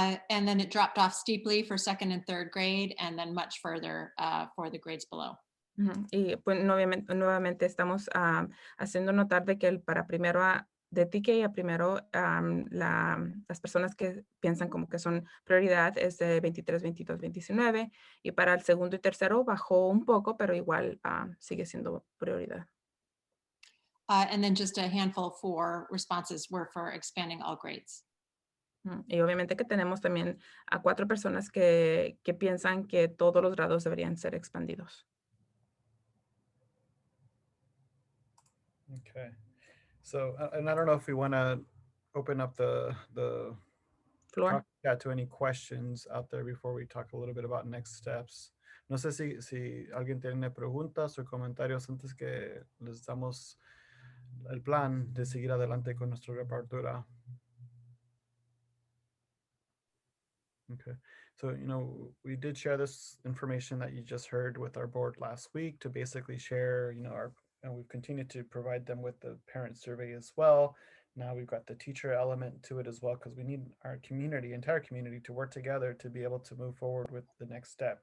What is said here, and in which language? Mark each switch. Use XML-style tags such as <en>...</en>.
<en>And then it dropped off steeply for second and third grade, and then much further for the grades below.</en> <es>Y pues nuevamente estamos haciendo notar de que para primero de TK a primero, las personas que piensan como que son prioridad es de 23, 22, 29, y para el segundo y tercero bajó un poco, pero igual sigue siendo prioridad.</es> <en>And then just a handful for responses were for expanding all grades.</en> <es>Y obviamente que tenemos también a 4 personas que piensan que todos los grados deberían ser expandidos. Okay.</es> <en>So, and I don't know if we want to open up the Flor. chat to any questions out there before we talk a little bit about next steps.</en> <es>No sé si alguien tiene preguntas o comentarios antes que les damos el plan de seguir adelante con nuestra reapertura.</es> <en>Okay, so we did share this information that you just heard with our board last week to basically share, and we've continued to provide them with the parent survey as well. Now we've got the teacher element to it as well, because we need our entire community to work together to be able to move forward with the next step.</en>